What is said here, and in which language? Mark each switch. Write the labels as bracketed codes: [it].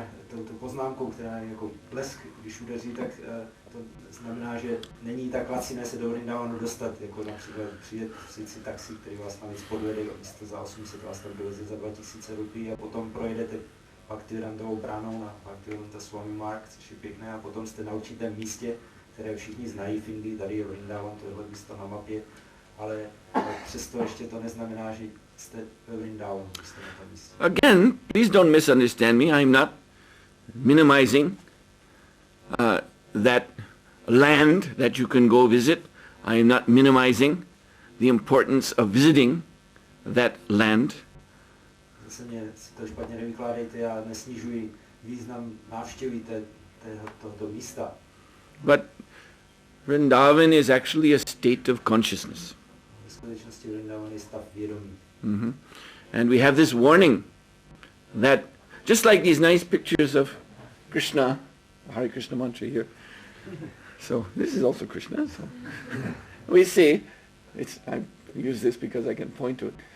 [cs] Touto poznámkou, která je jako blesk, když udeří, tak to znamená, že není tak laciné se do Vrindavanu dostat, jako například přijet si taxi, který vás navíc podvede, abyste za 800 vás tam doveze za 2000 rupí a potom projedete Bhaktivedantovou bránou na Bhaktivedanta Swami Mark, což je pěkné, a potom jste na určitém místě, které všichni znají v Indii, tady je Vrindavan, tohle místo na mapě, ale přesto ještě to neznamená, že jste ve Vrindavanu, jste na tom místě. [en] Again, please don't misunderstand me. I'm not minimizing that land that you can go visit. I am not minimizing the importance of visiting that land. [cs] Zase mě to špatně nevykládejte, já nesnižuji význam návštěvy tohoto místa. [en] But Vrindavan is actually a state of consciousness. [cs] V skutečnosti Vrindavan je stav vědomí. [en] And we have this warning that just like these nice pictures of Krishna, Hare Krishna mantra here. So this is also Krishna. So we see, I use this because I can point to it.